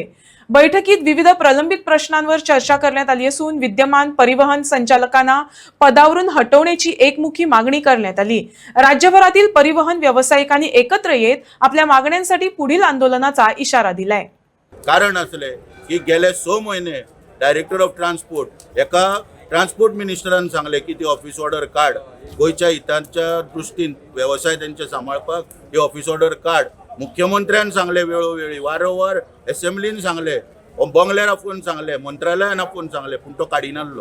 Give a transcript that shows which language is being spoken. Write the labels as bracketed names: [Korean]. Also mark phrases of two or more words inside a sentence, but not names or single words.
[Marathi] बैठकीत विविध प्रलंबित प्रश्नांवर चर्चा करण्यात आली असून विद्यमान परिवहन संचालकांना पदावरून हटवण्याची एकमुखी मागणी करण्यात आली। राज्यभरातील परिवहन व्यावसायिकांनी एकत्र येत आपल्या मागण्यांसाठी पुढील आंदोलनाचा इशारा दिलाय। [Konkani] कारण असले की गेले 6 महिने [English] Director of Transport [Konkani] एका ट्रान्सपोर्ट मिनिस्टरान सांगले की ती [English] office order [Konkani] काढ, गोयच्या हितांच्या दृष्टीन व्यवसाय त्यांचे सांभाळपाक ती [English] office order [Konkani] काढ। मुख्यमंत्र्यान सांगले वेळोवेळी, वारंवार असेंब्लीन सांगले, बंगल्यार आपून सांगले, मंत्रालयान आपून सांगले, पूण तो काडिनासलो।